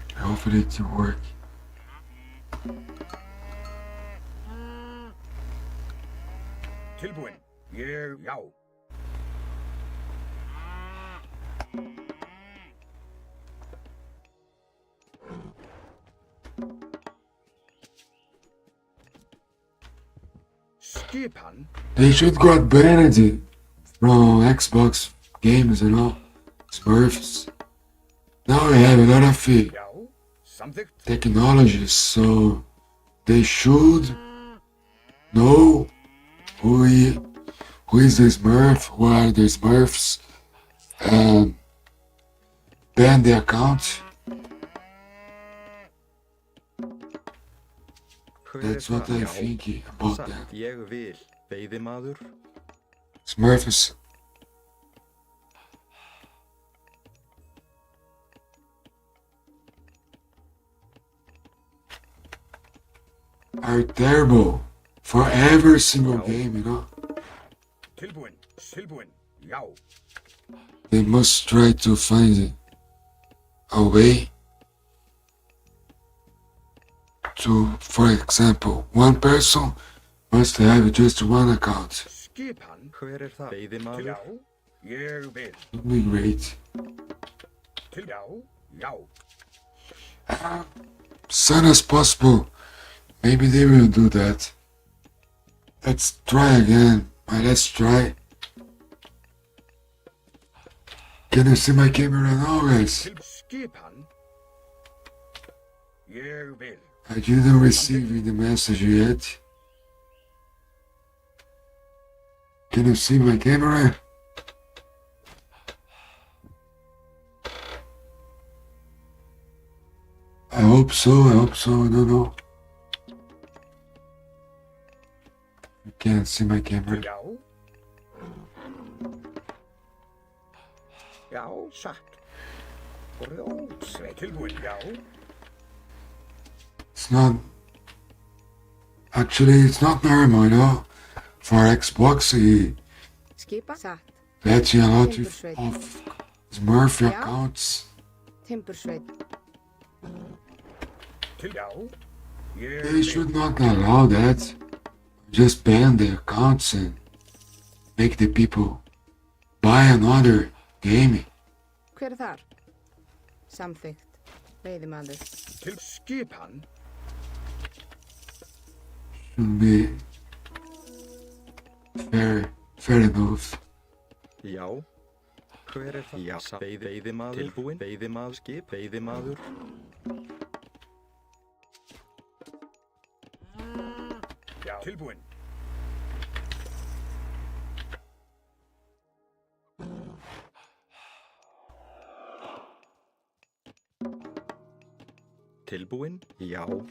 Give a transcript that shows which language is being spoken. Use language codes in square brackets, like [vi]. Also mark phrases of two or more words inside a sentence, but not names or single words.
[en] hopefully it will work. [is] tilbúin. Já. Skipan. [en] They should got banned from Xbox games and all. Smurfs. Now we have a lot of [is] Já. Samþykkt. [en] technologies, so they should know who is the Smurf, who are the Smurfs, and ban the account. That's what I think about that. [is] Ég vil. Veiðimaður. [en] Smurfs are terrible for every single game, you know. [is] Tilbúin. Já. [en] They must try to find a way to, for example, one person must have just one account. [is] Skipan. Hver það? Veiðimaður. Já. Ég vil. [en] It would be great. [is] Já. [en] Soon as possible. Maybe they will do that. Let's try again. Let's try. Can you see my camera now, guys? [is] Skipan. Ég vil. [en] I didn't receive the message yet. Can you see my camera? I hope so, I don't know. You can't see my camera. [is] Já, satt. Grjótsveit. Tilbúin. Já. [en] It's not... Actually, it's not normal, you know? For Xbox, he [is] Skipa. Satt. [en] lets you a lot of Smurf accounts. [is] Timbursveit. Já. Ég [en] They should not allow that. Just ban the accounts and make the people buy another game. [is] Hver þar? Samþykkt. Veiðimaður. Til skipan. [en] Should be fair enough. [is] Já. Hver það? Já. Veiðimaður. Tilbúin. Veiðimaður. Skip. Veiðimaður. Já. Tilbúin. Tilbúin. Já.